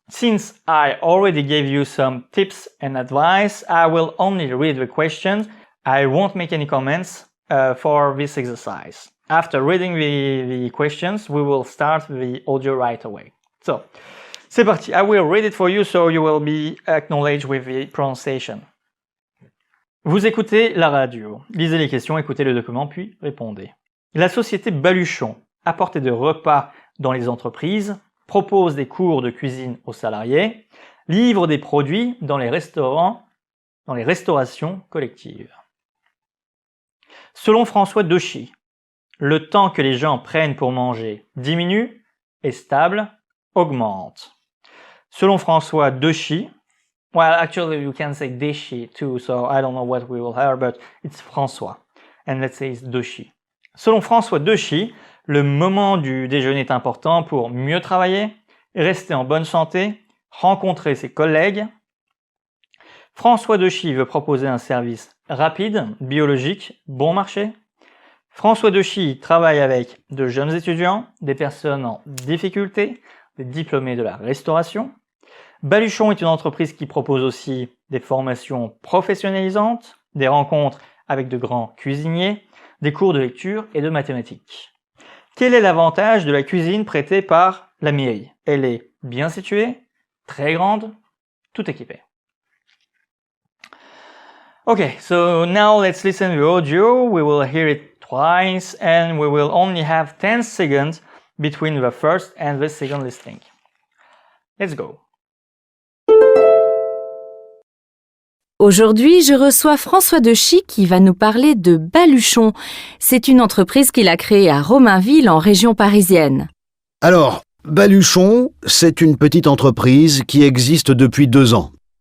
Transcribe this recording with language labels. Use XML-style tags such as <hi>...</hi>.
<en>Since I already gave you some tips and advice, I will only read the questions. I won't make any comments for this exercise. After reading the questions, we will start the audio right away. So,</en> <fr>c'est parti.</fr> <en>I will read it for you so you will be acknowledged with the pronunciation.</en> <fr>Vous écoutez la radio, lisez les questions, écoutez le document, puis répondez. La société Baluchon, apporte des repas dans les entreprises, propose des cours de cuisine aux salariés, livre des produits dans les restaurants, dans les restaurations collectives. Selon François Dechy, le temps que les gens prennent pour manger diminue, est stable, augmente. Selon François Dechy,</fr> <en>well, actually you can say Dechy too, so I don't know what we will hear, but it's François. And let's say it's Dechy.</en> <fr>Selon François Dechy, le moment du déjeuner est important pour mieux travailler, rester en bonne santé, rencontrer ses collègues. François Dechy veut proposer un service rapide, biologique, bon marché. François Dechy travaille avec de jeunes étudiants, des personnes en difficulté, des diplômés de la restauration. Baluchon est une entreprise qui propose aussi des formations professionnalisantes, des rencontres avec de grands cuisiniers, des cours de lecture et de mathématiques. Quel est l'avantage de la cuisine prêtée par la mairie? Elle est bien située, très grande, tout équipée.</fr> <en>Okay, so now let's listen to the audio. We will hear it twice and we will only have 10 seconds between the first and the second listening. Let's go.</en> <fr>Aujourd'hui, je reçois François Dechy qui va nous parler de Baluchon. C'est une entreprise qu'il a créée à Romainville, en région parisienne. Alors, Baluchon, c'est une petite entreprise qui existe depuis 2 ans.</fr>